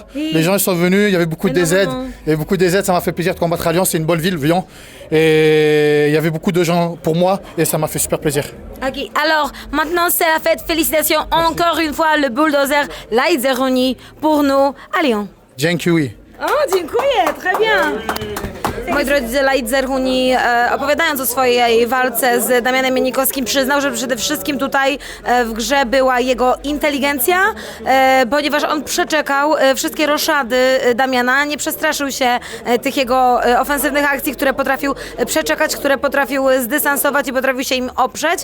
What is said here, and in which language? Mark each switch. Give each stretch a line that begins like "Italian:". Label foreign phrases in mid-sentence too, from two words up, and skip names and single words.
French: Oui. Les gens ils sont venus, il y avait beaucoup de DZ. Énormément. Il y avait beaucoup de DZ, ça m'a fait plaisir de combattre à Lyon. C'est une bonne ville, Lyon. Et il y avait beaucoup de gens pour moi et ça m'a fait super plaisir. Ok, alors maintenant c'est la fête. Félicitations encore une fois le bulldozer l'Aïd Zerhuni pour nous à Lyon.
Polish: Dziękuję. O, dziękuję,
French: très bien.
Polish: Moi drodzy, Laid Zerhuni, opowiadając o swojej walce z Damianem Janikowskim, przyznał, że przede wszystkim tutaj w grze była jego inteligencja, ponieważ on przeczekał wszystkie roszady Damiana, nie przestraszył się tych jego ofensywnych akcji, które potrafił przeczekać, które potrafił zdystansować i potrafił się im oprzeć.